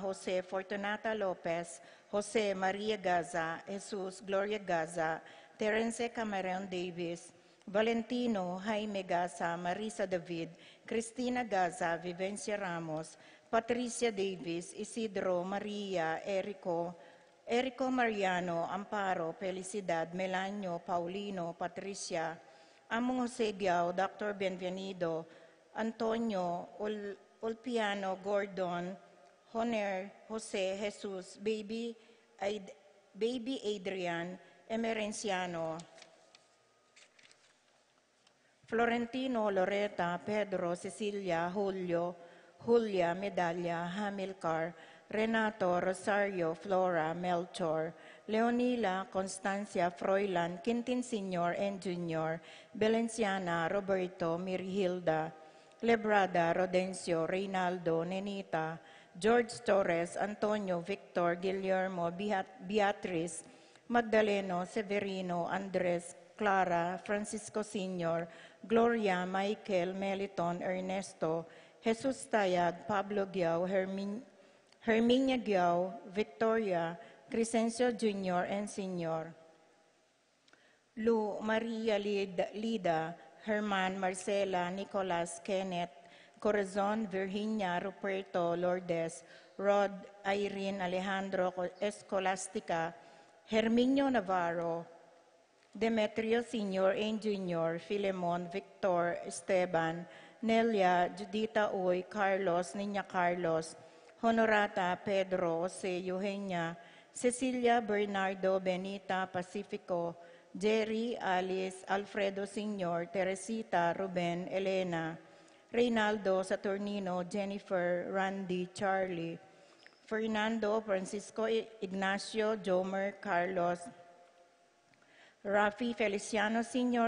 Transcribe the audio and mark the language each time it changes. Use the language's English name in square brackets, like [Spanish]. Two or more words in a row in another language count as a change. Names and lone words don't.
[English] Jose, Fortunata Lopez, Jose Maria Gaza, Jesus, Gloria Gaza, Terence Cameron Davis, Valentino, Jaime Gaza, Marisa David, Cristina Gaza, Vivencia Ramos, Patricia Davis, Isidro, Maria, Erico Mariano, Amparo, Felicidad, Melanio, Paulino, Patricia, Among Jose Diao, Dr. Benvenido, Antonio, Ulpiano, Gordon, Honer, Jose, Jesus, Baby Adrian, Emerenciano, Florentino, Loreta, Pedro, Cecilia, Julio, Julia, Medalla, Hamilcar, Renato, Rosario, Flora, Melchor, Leonila, Constancia, Froilan, Quintin Sr. and Jr., Belenciana, Roberto, Mirhilda, Lebrada, Rodencio, Reynaldo, Nenita, George Torres, Antonio, Victor, Guillermo, Beatriz, Magdaleno, Severino, Andres, Clara, Francisco Sr., Gloria, Michael, Meliton, Ernesto, Jesus Tayag, Pablo Giao, Herminia Giao, Victoria, Crescencio Jr. and Sr., Lu, Maria Lida, Herman, Marcela, Nicolas, Kenneth, Corazon, Virginia, Ruperto, Lourdes, Rod, Irene, Alejandro, Escolastica, Herminio Navarro, Demetrio Sr. and Jr., Filemon, Victor, Esteban, Nelia, Judita Uy, Carlos, Niña Carlos, Honorata, Pedro, Jose, Eugenia, Cecilia, Bernardo, Benita, Pacifico, Jerry, Alice, Alfredo Sr., Teresita, Ruben, Elena, Reynaldo, Saturnino, Jennifer, Randy, Charlie, Fernando, Francisco, Ignacio, Jomer, Carlos, Rafi, Feliciano Sr.